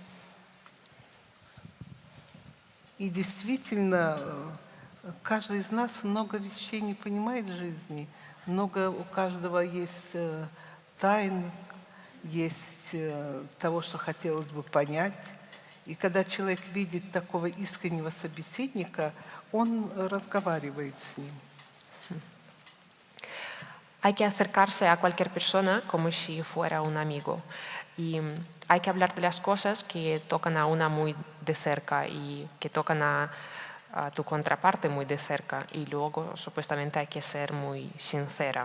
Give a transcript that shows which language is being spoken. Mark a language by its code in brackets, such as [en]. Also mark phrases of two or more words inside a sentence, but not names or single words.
[ru] И действительно, каждый из нас много вещей не понимает в жизни. Много у каждого есть тайн, есть того, что хотелось бы понять. И когда человек видит такого искреннего собеседника, он разговаривает с ним. [es] Hay que acercarse a cualquier persona como si fuera un amigo y hay que hablar de las cosas que tocan a una muy de cerca y que tocan a tu contraparte muy de cerca y luego supuestamente hay que ser muy sincera.